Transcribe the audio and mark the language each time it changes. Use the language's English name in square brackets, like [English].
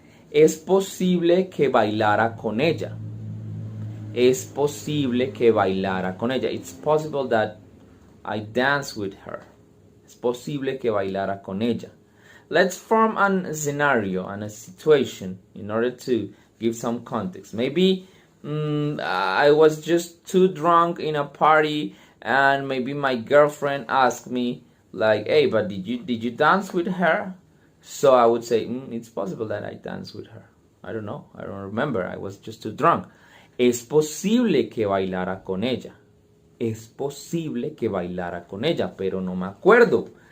[Spanish] Es posible que bailara con ella. Es posible que bailara con ella. [English] It's possible that I dance with her. [Spanish] Es posible que bailara con ella. [English] Let's form a scenario and a situation in order to give some context. Maybe I was just too drunk in a party, and maybe my girlfriend asked me like, hey, but did you dance with her? So I would say, it's possible that I danced with her. I don't know. I don't remember. I was just too drunk. [Spanish] Es posible que bailara con ella. Es posible que bailara con ella, pero no me acuerdo.